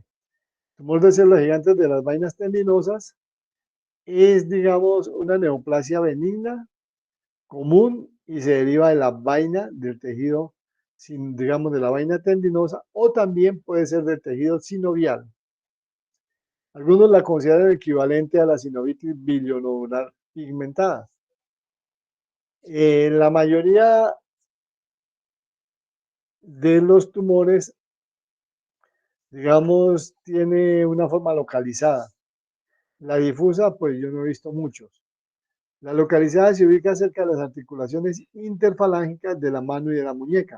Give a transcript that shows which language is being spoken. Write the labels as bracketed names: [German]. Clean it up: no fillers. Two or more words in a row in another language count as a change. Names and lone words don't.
[Spanish] Tumor de células gigantes de las vainas tendinosas es, digamos, una neoplasia benigna común y se deriva de la vaina del tejido, digamos, de la vaina tendinosa o también puede ser del tejido sinovial. Algunos la consideran equivalente a la sinovitis bilionodular pigmentada. La mayoría de los tumores, digamos, tiene una forma localizada. La difusa, pues yo no he visto muchos. La localizada se ubica cerca de las articulaciones interfalángicas de la mano y de la muñeca.